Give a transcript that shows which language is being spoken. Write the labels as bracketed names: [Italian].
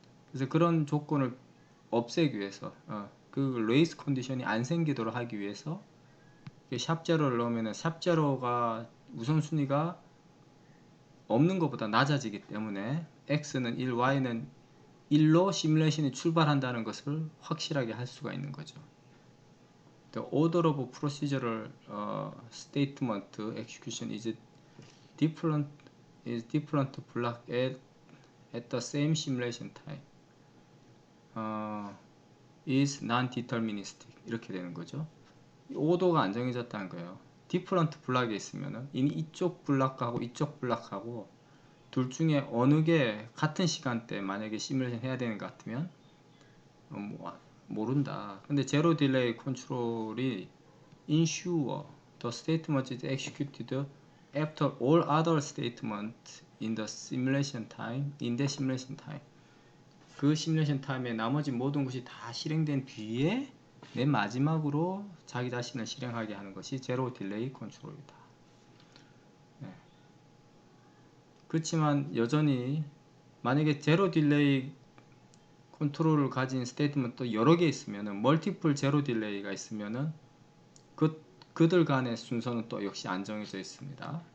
[Korean] 그래서 그런 조건을 없애기 위해서 그 레이스 컨디션이 안 생기도록 하기 위해서 샵 제로를 넣으면 샵 제로가 우선순위가 없는 것보다 낮아지기 때문에 x는 1, y는 1로 시뮬레이션이 출발한다는 것을 확실하게 할 수가 있는 거죠. [English] The order of procedural statement execution is different block at the same simulation time. is non-deterministic [Korean] 이렇게 되는 거죠. 오도가 안 정해졌다는 거예요. 디퍼런트 블락에 있으면은 이미 이쪽 블락하고 이쪽 블락하고 둘 중에 어느 게 같은 시간대 만약에 시뮬레이션 해야 되는 것 같으면 모른다. 근데 제로 딜레이 컨트롤이 [English] ensure the statement is executed after all other statements in the simulation time, in the simulation time. [Korean] 그 시뮬레이션 타임에 나머지 모든 것이 다 실행된 뒤에 맨 마지막으로 자기 자신을 실행하게 하는 것이 제로 딜레이 컨트롤이다. 네. 그렇지만 여전히 만약에 제로 딜레이 컨트롤을 가진 스테이트먼트 여러 개 있으면은 멀티플 제로 딜레이가 있으면은 그들 간의 순서는 또 역시 안 정해져 있습니다.